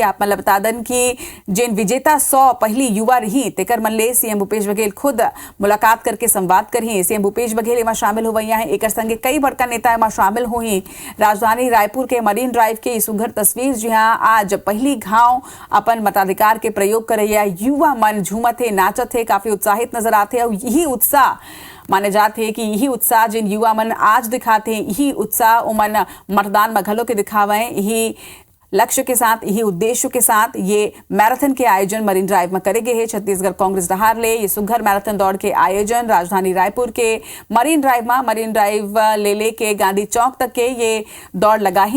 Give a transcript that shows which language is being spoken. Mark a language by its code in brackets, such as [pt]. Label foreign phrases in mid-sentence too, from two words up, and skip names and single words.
[hne] आप मन बता दन कि जिन विजेता 100 पहली युवा रही तेकर मन ले सीएम भूपेश बघेल खुद मुलाकात करके संवाद करही। सीएम भूपेश बघेल एमा शामिल हुई है। एक संगे कई बड़का नेता एमा शामिल हुई। राजधानी रायपुर के मरीन ड्राइव के सुघर तस्वीर जी हाँ आज पहली घाव अपन मताधिकार के प्रयोग करैया युवा मन झूमत है, नाचत है, काफी उत्साहित नजर आते और यही उत्साह माने जाते हैं कि यही उत्साह जिन युवा मन आज दिखाते हैं यही उत्साह उमन मतदान में घलो के दिखावे। यही लक्ष्य के साथ यही उद्देश्य के साथ ये मैराथन के आयोजन मरीन ड्राइव में करेगे है। छत्तीसगढ़ कांग्रेस डहार ले ये सुघर मैराथन दौड़ के आयोजन राजधानी रायपुर के मरीन ड्राइव ले के गांधी चौक तक के ये दौड़ लगा ही।